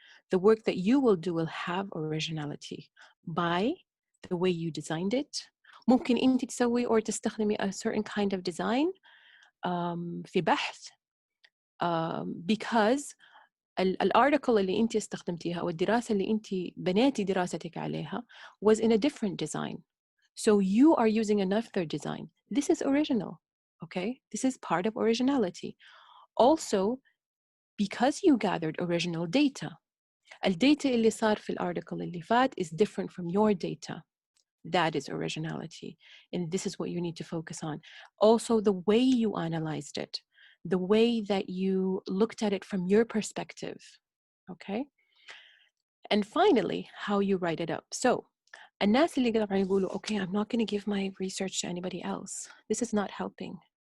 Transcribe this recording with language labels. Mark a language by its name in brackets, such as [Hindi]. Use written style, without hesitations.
[English] The work that you will do will have originality by the way you designed it. [Arabic] ممكن أنت تسوي or تستخدمي [English] a certain kind of design [Arabic] في بحث because الارتكل اللي انت استخدمتيها او الدراسه اللي انت بنيتي دراستك عليها [English] was in a different design. So you are using another design. This is original, okay? This is part of originality. Also, because you gathered original data. [Arabic] الداتا اللي صار في الارتكل اللي فات [English] is different from your data. That is originality. And this is what you need to focus on. Also, the way you analyzed it. The way that you looked at it from your perspective, okay? And finally, how you write it up. So, [Arabic] الناس اللي قاعدين يقولوا, [English] okay, I'm not going to give my research to anybody else. This is not helping.